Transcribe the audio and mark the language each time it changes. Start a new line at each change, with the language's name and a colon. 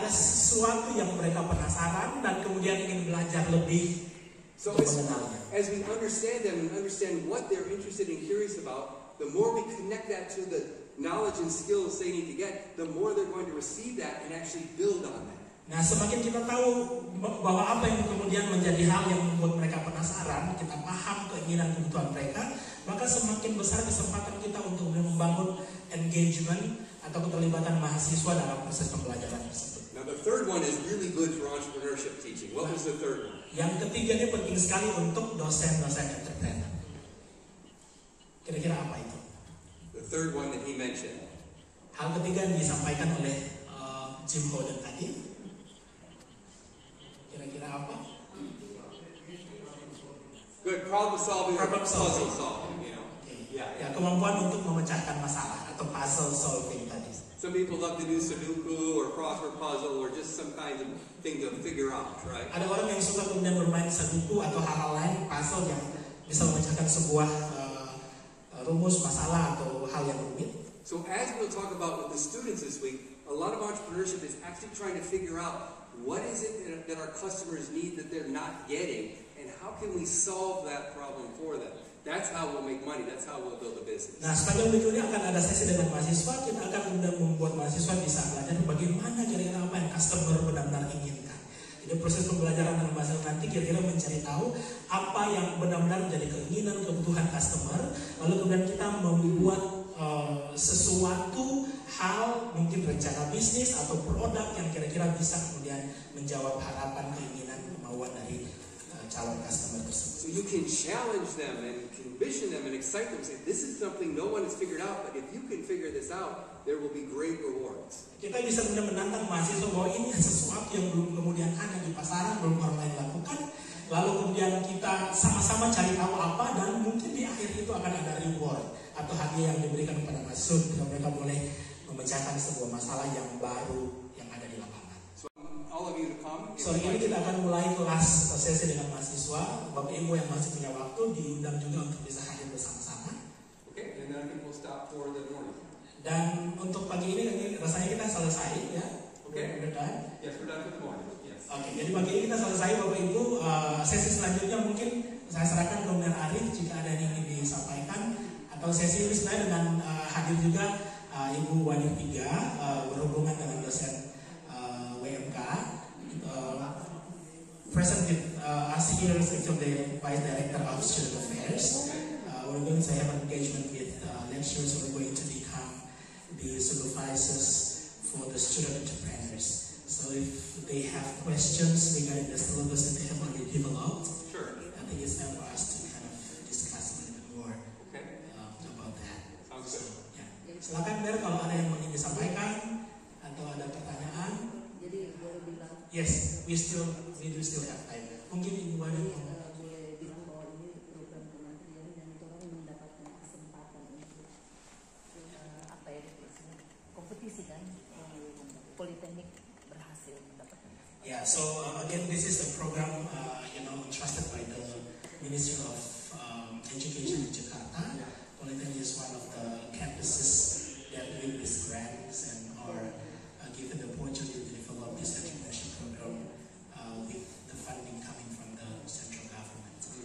Indonesian: Ada sesuatu yang mereka penasaran dan kemudian ingin belajar lebih.
English: So as we understand them and understand what they're interested and curious about, the more we connect that to the knowledge and skills they need to get, the more they're going to receive that and actually build on that.
Indonesian: Nah, semakin kita tahu bahwa apa yang kemudian menjadi hal yang membuat mereka penasaran, kita paham keinginan kebutuhan mereka, maka semakin besar kesempatan kita untuk membangun engagement atau keterlibatan mahasiswa dalam proses pembelajaran tersebut.
English: Now the third one is really good for entrepreneurship teaching. What was the third one?
Indonesian: Yang ketiga ini penting sekali untuk dosen-dosen entrepreneur. Kira-kira apa itu?
English: The third one that he mentioned.
Indonesian: Hal ketiga yang disampaikan oleh Jim Howden tadi. Kira-kira apa?
English: Good, problem solving or Problem puzzle solving. solving, you know. Okay. Yeah.
Indonesian: Ya, kemampuan untuk memecahkan masalah atau puzzle solving tadi.
English: Some people love to do Sudoku or crossword puzzle or just some kind of thing to figure out, right?
Indonesian: Ada orang yang suka kemudian bermain Sudoku atau hal-hal lain, puzzle yang bisa memecahkan sebuah rumus masalah atau hal yang rumit.
English: So as we'll talk about with the students this week, a lot of entrepreneurship is actually trying to figure out what is it that our customers need that they're not getting, and how can we solve that problem for them? That's how we'll make money. That's how we'll build a business.
Indonesian: Nah, sepanjang berikutnya akan ada sesi dengan mahasiswa. Kita akan kemudian membuat mahasiswa bisa belajar bagaimana kira-kira apa yang customer benar-benar inginkan. Jadi proses pembelajaran dalam mahasiswa nanti kira-kira mencari tahu apa yang benar-benar menjadi keinginan, kebutuhan customer, lalu kemudian kita membuat sesuatu hal, mungkin rencana bisnis atau produk yang kira-kira bisa kemudian menjawab harapan, keinginan, kemauan dari calon customer tersebut.
English: So you can challenge them and condition them and excite them. Say, this is something no one has figured out, but if you can figure this out, there will be great rewards.
Indonesian: Kita bisa kemudian menantang mahasiswa bahwa ini sesuatu yang belum kemudian ada di pasaran, belum orang lain lakukan. Lalu kemudian kita sama-sama cari tahu apa, dan mungkin di akhir itu akan ada reward atau hadiah yang diberikan kepada mahasiswa ketika mereka boleh memecahkan sebuah masalah yang baru yang ada di lapangan.
English: So all of you to come.
Indonesian: Sore ini kita akan mulai kelas sesi dengan mahasiswa. Bapak Ibu yang masih punya waktu diundang juga untuk bisa hadir bersama-sama.
English: Okay, and then I think we'll stop for the morning.
Indonesian: Dan untuk pagi ini rasanya kita selesai ya.
English: Okay.
Indonesian: Udah
English: done? Yes, we're done for the morning. Yes.
Indonesian: Oke, jadi pagi ini kita selesai Bapak Ibu. Sesi selanjutnya mungkin saya serahkan ke Bung Arif jika ada yang ingin disampaikan, atau sesi ini sebenarnya dengan hadir juga Ibu Wani Tiga berhubungan dengan dosen WMK.
English: Present with us here is actually the Vice Director of Student Affairs. We're going to have an engagement with lecturers who are going to become the supervisors for the student entrepreneurs. So if they have questions regarding the syllabus that they have already developed, Sure. I think it's time for us to kind of discuss a little bit more about that. Sounds good.
Indonesian: Ya. Silakan Ber, kalau ada yang ingin disampaikan atau ada pertanyaan. Jadi boleh bilang.
English: Yes, we do still have time.
Indonesian: Mungkin Ibu Wani boleh bilang bahwa ini program kementerian dan orang mendapatkan kesempatan untuk apa ya disebut kompetisi kan, politeknik berhasil mendapatkan.
English: Yeah, so again, this is a program entrusted by the Ministry of Education in Jakarta. Polytechnic is one of the campuses that win these grants and are given the opportunity to develop this entrepreneurship program with the funding coming from the central government.